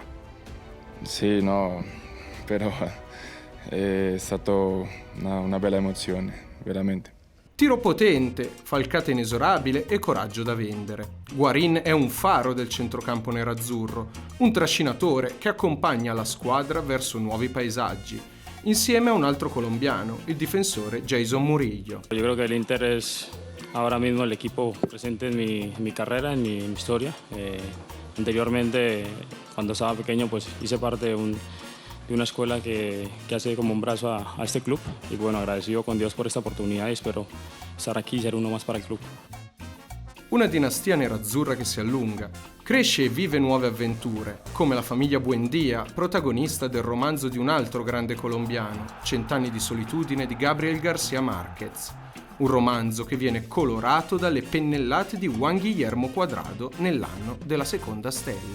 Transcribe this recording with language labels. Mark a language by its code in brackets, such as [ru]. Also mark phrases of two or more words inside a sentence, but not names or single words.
[it] Sì, no, però è stata una bella emozione, veramente. Tiro potente, falcata inesorabile e coraggio da vendere. Guarin è un faro del centrocampo nerazzurro, un trascinatore che accompagna la squadra verso nuovi paesaggi, insieme a un altro colombiano, il difensore Jason Murillo. [es] Yo creo que el Inter es ahora mismo el equipo presente en mi carrera, en mi historia. Anteriormente, cuando estaba pequeño, pues hice parte de una escuela que hace como un brazo a este club. Y bueno, agradecido con Dios por esta oportunidad y espero estar aquí y ser uno más para el club. [it] Una dinastia nerazzurra che si allunga, cresce e vive nuove avventure, come la famiglia Buendia, protagonista del romanzo di un altro grande colombiano, Cent'anni di solitudine di Gabriel García Márquez. Un romanzo che viene colorato dalle pennellate di Juan Guillermo Cuadrado nell'anno della seconda stella.